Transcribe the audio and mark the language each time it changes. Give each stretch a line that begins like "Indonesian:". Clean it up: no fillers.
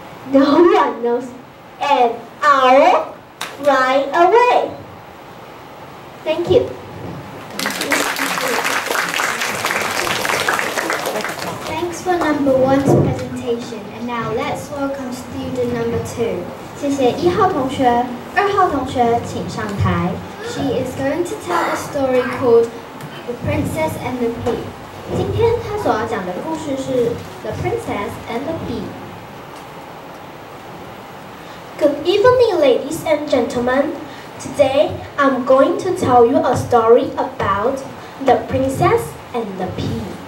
English: No one knows an owl flying away. Thank you. Thanks for number 1's presentation. And now let's welcome student number 2.
Chinese: 谢谢1号同学，2号同学请上台。
English: She is going to tell a story called The Princess and the Pea.
Chinese: 今天她所要讲的故事是 The Princess and the Pea.
English: Good evening, ladies and gentlemen. Today, I'm going to tell you a story about the princess and the pea.